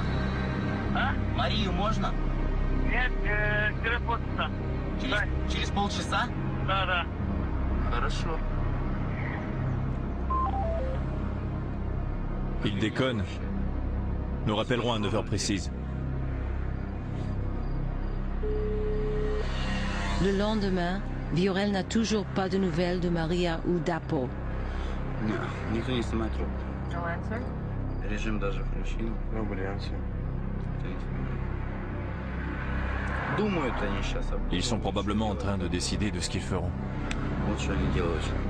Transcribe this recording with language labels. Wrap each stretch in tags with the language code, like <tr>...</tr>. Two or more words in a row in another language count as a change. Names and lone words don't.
<ru>А? Марию можно? Нет, через полчаса. Через полчаса? Да. Хорошо.</ru> <fr>Il déconne. Nous rappellerons à 9 heures précises. Le lendemain, Viorel n'a toujours pas de nouvelles de Maria ou d'Apo.</fr> <ru>Никто не снимает трубку.</ru> <en>No answer?</en> <ru>Режим даже включил. Думают они сейчас об этом.</ru> <fr>Ils sont probablement en train de décider de ce qu'ils feront.</fr> <ru>Вот что они делают.</ru>